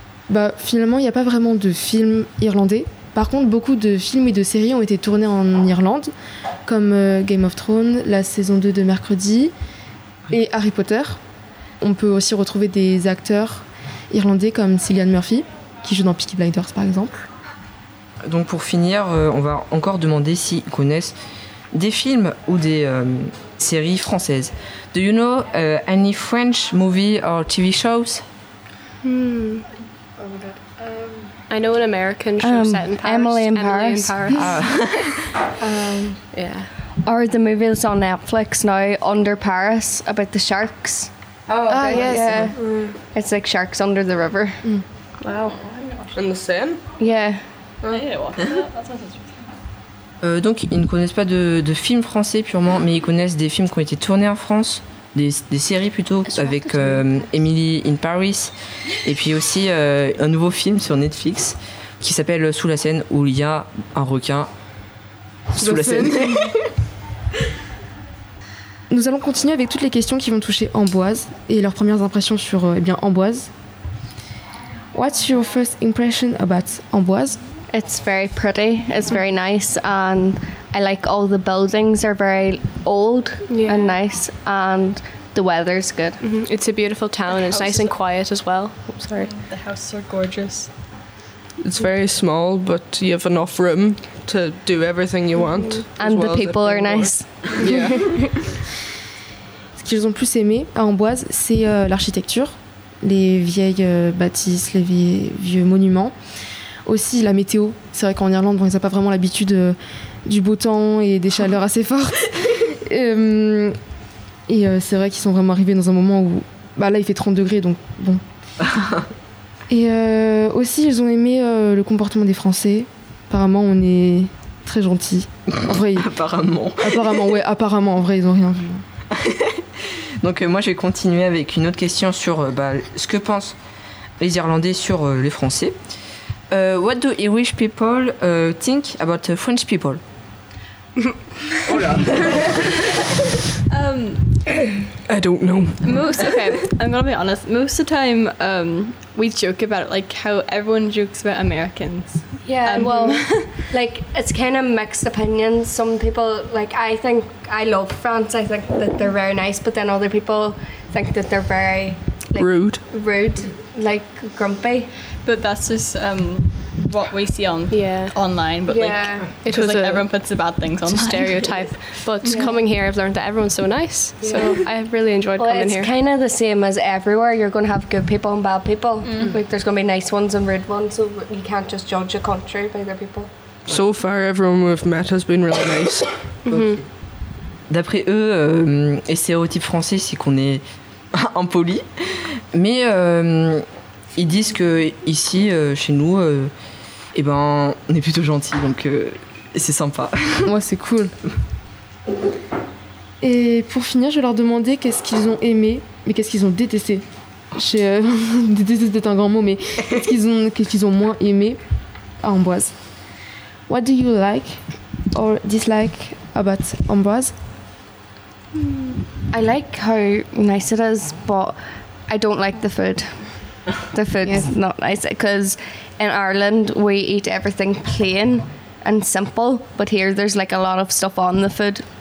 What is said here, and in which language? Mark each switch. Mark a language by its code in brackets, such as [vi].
[fr] Bah, finalement, il y a pas vraiment de film irlandais. Par contre, beaucoup de films et de séries ont été tournés en Irlande, comme Game of Thrones, la saison 2 de Mercredi, et Harry Potter. On peut aussi retrouver des acteurs irlandais comme Cillian Murphy, qui joue dans Peaky Blinders, par exemple. Donc pour finir, on va encore demander s'ils connaissent des films ou des séries françaises. [en] Do you know any French movie or TV shows? I know an American show set in Paris. Emily in Paris. Or the movie that's on Netflix now, Under Paris, about the sharks. Oh, yes. It's like sharks under the river. Mm. Wow. In the Seine? Yeah. [fr] Donc, ils ne connaissent pas de films français purement, mais ils connaissent des films qui ont été tournés en France. Des séries plutôt, avec Emily in Paris, et puis aussi un nouveau film sur Netflix qui s'appelle Sous la Seine, où il y a un requin sous la Seine. Nous allons continuer avec toutes les questions qui vont toucher Amboise et leurs premières impressions sur Amboise. [en] What's your first impression about Amboise? It's very pretty, it's very nice, and I like all the buildings are very old and nice, and the weather's good. Mm-hmm. It's a beautiful town, it's nice and quiet as well. Oh, sorry. The houses are gorgeous. It's very small, but you have enough room to do everything you want. And the people are nice. [fr] Ce qu'ils ont plus aimé à Amboise, c'est l'architecture, les vieilles bâtisses, les vieux monuments. Aussi la météo. C'est vrai qu'en Irlande, bon, ils n'ont pas vraiment l'habitude du beau temps et des chaleurs assez fortes. Et c'est vrai qu'ils sont vraiment arrivés dans un moment où... Bah, là, il fait 30 degrés, donc bon. Et aussi, ils ont aimé le comportement des Français. Apparemment, on est très gentils. En vrai, apparemment. Apparemment, en vrai, ils n'ont rien vu. Donc, moi, je vais continuer avec une autre question sur ce que pensent les Irlandais sur les Français. [en] What do Irish people think about French people? I don't know. I'm gonna be honest. Most of the time, we joke about it, like how everyone jokes about Americans. Yeah, well, like it's kind of mixed opinions. Some people, like I think I love France. I think that they're very nice, but then other people think that they're very like, rude, like grumpy. But that's just what we see on online. But like, it was like everyone puts the bad things on stereotype. But coming here, I've learned that everyone's so nice. Yeah. So I've really enjoyed coming here. It's kind of the same as everywhere. You're going to have good people and bad people. Mm. Like there's going to be nice ones and rude ones. So you can't just judge a country by their people. So far, everyone we've met has been really nice. [fr] D'après eux, les stéréotypes français, c'est qu'on est impoli, mais ils disent que ici, chez nous, on est plutôt gentil, donc c'est sympa. Moi, c'est cool. Et pour finir, je vais leur demander qu'est-ce qu'ils ont aimé, mais qu'est-ce qu'ils ont détesté. Détesté, c'est un grand mot, mais qu'est-ce qu'ils ont moins aimé à Amboise. [en] What do you like or dislike about Amboise? I like how nice it is, but I don't like the food. The food is not nice because in Ireland we eat everything plain and simple, but here there's like a lot of stuff on the food.